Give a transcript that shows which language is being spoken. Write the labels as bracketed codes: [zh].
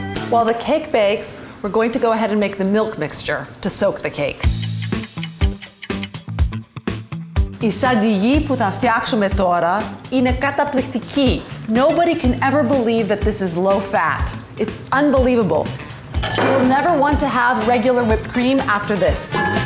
[en] While the cake bakes, we're going to go ahead and make the milk mixture to soak the cake. [el] Η σαντιγί που θα φτιάξουμε τώρα είναι καταπληκτική. [en] Nobody can ever believe that this is low fat. It's unbelievable. You'll never want to have regular whipped cream after this.